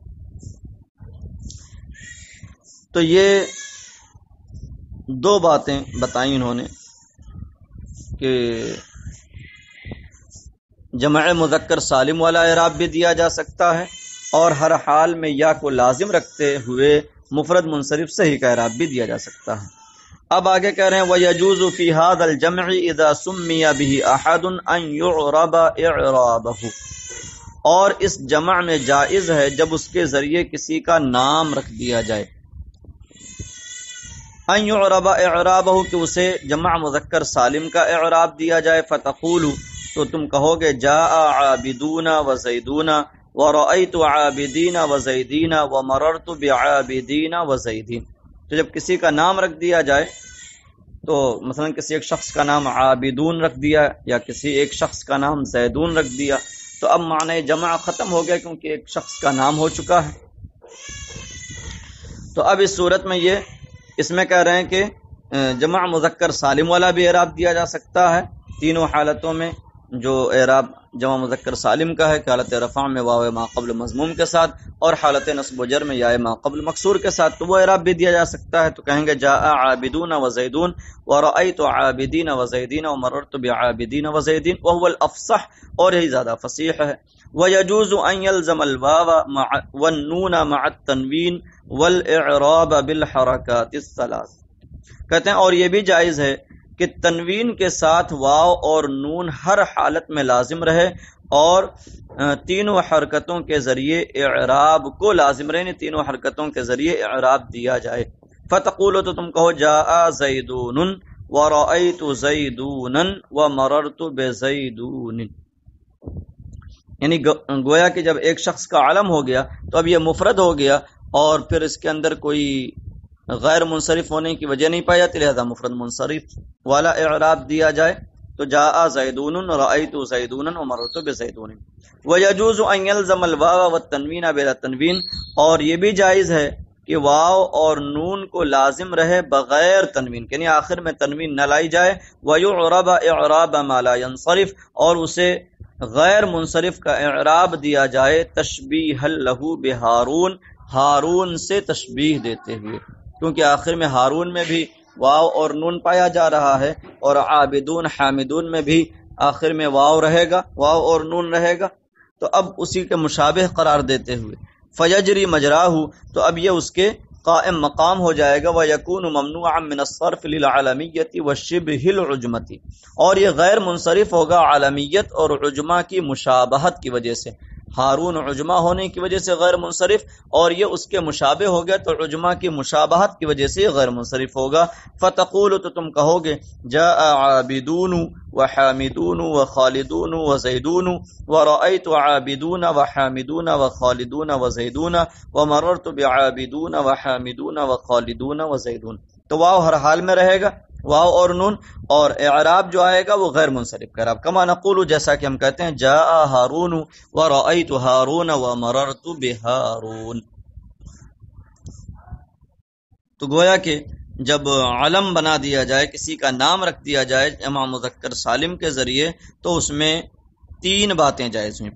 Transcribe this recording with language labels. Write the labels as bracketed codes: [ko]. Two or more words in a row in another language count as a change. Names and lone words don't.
[ur] تو یہ دو باتیں بتائیں انہوں نے کہ جمع مذکر سالم والا اعراب بھی دیا جا سکتا ہے، اور ہر حال میں یا کو لازم رکھتے ہوئے مفرد منصرف صحیح کا اعراب بھی دیا جا سکتا ہے۔ اب آگے کہہ رہے ہیں [ar] وَيَجُوزُ فِي هَذَا الْجَمْعِ إِذَا سُمِّيَ بِهِ أَحَدٌ أَن يُعْرَبَ إِعْرَابَهُ، [ur] اور اس جمع میں جائز ہے جب اس کے ذریعے کسی کا نام رکھ دیا جائے، [ar] ان یعرب اعرابہ [ur] کہ اسے جمع مذکر سالم کا اعراب دیا جائے، فتقول تو تم کہو گے [ar] جاء عابدون و زیدون ورأیت عابدین و زیدین ومررت بعابدین و زیدین۔ [ur] تو جب کسی کا نام رکھ دیا جائے تو مثلا کسی ایک شخص کا نام عابدون رکھ دیا یا کسی ایک شخص کا نام زیدون رکھ دیا تو اب معنی جمع ختم ہو گیا کیونکہ ایک شخص کا نام ہو چکا ہے۔ تو اب اس صورت میں اس میں کہہ رہے ہیں کہ جمع مذکر سالم والا بھی اعراب دیا جا سکتا ہے تینوں حالتوں میں، جو اعراب جمع مذکر سالم کا ہے کہ حالت رفع میں واو ما قبل مضموم کے ساتھ اور حالت نصب و جر میں یا ما قبل مکسور کے ساتھ، تو وہ اعراب بھی دیا جا سکتا ہے۔ تو کہیں گے [ar] جاء عابدون و زیدون ورأیت عابدین و زیدین ومررت بعابدین و زیدین وهو الافصح، [ur] اور یہی زیادہ فصیح ہے۔ [ar] ويجوز ان يلزم الواو والنون مع التنوین والاعراب بالحرکات الثلاث، [ur] کہتے ہیں اور یہ بھی جائز ہے کہ تنوین کے ساتھ واو اور نون ہر حالت میں لازم رہے اور تینوں حرکتوں کے ذریعے اعراب کو لازم رہے، تینوں حرکتوں کے ذریعے اعراب دیا جائے۔ [ar] فتقولو [ur] تو تم کہو [ar] جاء زیدون ورأیت زیدون ومررت بزیدون، [ur] یعنی گویا کہ جب ایک شخص کا علم ہو گیا تو اب یہ مفرد ہو گیا اور پھر اس کے اندر کوئی غیر منصرف ہونے کی وجہ نہیں پائی جاتی، لہذا مفرد منصرف والا اعراب دیا جائے۔ [ar] تو جاء زیدون رأیت زیدون ومررت بزیدون۔ ویجوز ان یلزم الواو والتنوین بلا تنوین، [ur] اور یہ بھی جائز ہے کہ واو اور نون کو لازم رہے بغیر تنوین، یعنی آخر میں تنوین نہ لائی جائے۔ [ar] ویعرب اعراب ما لا ینصرف، [ur] اور اسے غیر منصرف کا اعراب دیا جائے [ar] تشبیہ لہ بہارون، [ur] ہارون سے تشبیہ دیتے ہوئے، کیونکہ آخر میں ہارون میں بھی واو اور نون پایا جا رہا ہے اور عابدون حامدون میں بھی آخر میں واو رہے گا، واو اور نون رہے گا، تو اب اسی کے مشابہ قرار دیتے ہوئے [ar] فیجری مجراہ، [ur] تو اب یہ اس کے قائم مقام ہو جائے گا۔ [ar] وَيَكُونُ مَمْنُوعًا مِنَ الصَّرْفِ لِلْعَلَمِيَّةِ وَالشِّبْهِ الْعُجْمَةِ، [ur] اور یہ غیر منصرف ہوگا عالمیت اور عجمہ کی مشابہت کی وجہ سے، ہارون عجمہ ہونے کی وجہ سے غیر منصرف اور یہ اس کے مشابہ ہو گیا تو عجمہ کی مشابہت کی وجہ سے غیر منصرف ہوگا۔ [ar] فتقول [ur] تو تم کہو گے [ar] جاء عابدون وحامدون وخالدون وزیدون ورأیت عابدون وحامدون وخالدون وزیدون ومررت بعابدون وحامدون وخالدون وزیدون۔ [ur] تو واو ہر حال میں رہے گا، واو اور نون، اور اعراب جو آئے گا وہ غیر منصرف کا اعراب، [ar] کما نقول [ur] جیسا کہ ہم کہتے ہیں [ar] جاء ہارون ورأیت ہارون ومررت بہارون۔ [ur] تو گویا کہ جب علم بنا دیا جائے، کسی کا نام رکھ دیا جائے جمع مذکر سالم کے ذریعے، تو اس میں تین باتیں جائز ہوئی۔